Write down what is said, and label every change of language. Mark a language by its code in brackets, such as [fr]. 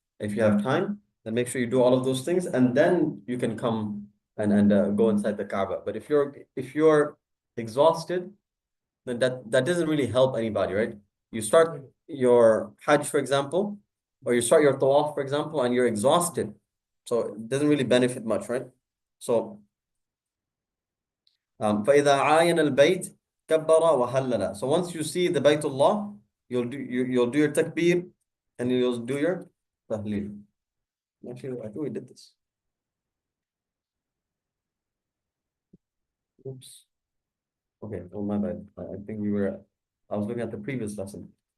[en] If you have time, then make sure you do all of those things, and then you can come and go inside the Kaaba. But if you're exhausted, then that doesn't really help anybody, right? You start your Hajj, for example, or you start your Tawaf, for example, and you're exhausted. So it doesn't really benefit much, right? [ar] So فإذا عاين البيت كبر وهلل. [en] So once you see the Baytullah, you'll do your takbir and you'll do your tahleel. Actually, I think we did this. Oops. Okay, oh my bad. I think I was looking at the previous lesson.